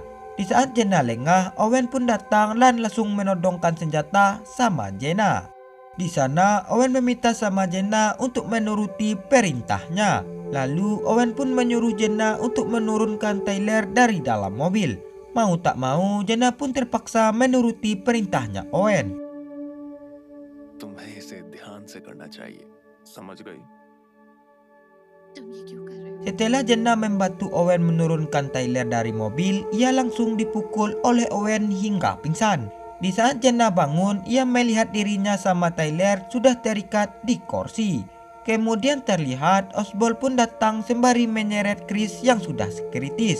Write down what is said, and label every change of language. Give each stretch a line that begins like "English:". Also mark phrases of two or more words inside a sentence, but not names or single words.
Indonesian: Di saat Jenna lengah, Owen pun datang dan langsung menodongkan senjata sama Jenna. Di sana, Owen meminta sama Jenna untuk menuruti perintahnya. Lalu Owen pun menyuruh Jenna untuk menurunkan Tyler dari dalam mobil. Mau tak mau, Jenna pun terpaksa menuruti perintahnya Owen.
Hindi: तुम्हें इसे ध्यान से करना चाहिए, समझ गई?
Indonesian: Setelah Jenna membantu Owen menurunkan Tyler dari mobil, ia langsung dipukul oleh Owen hingga pingsan. Di saat Jenna bangun, ia melihat dirinya sama Tyler sudah terikat di kursi. Kemudian terlihat Osborn pun datang sembari menyeret Chris yang sudah kritis.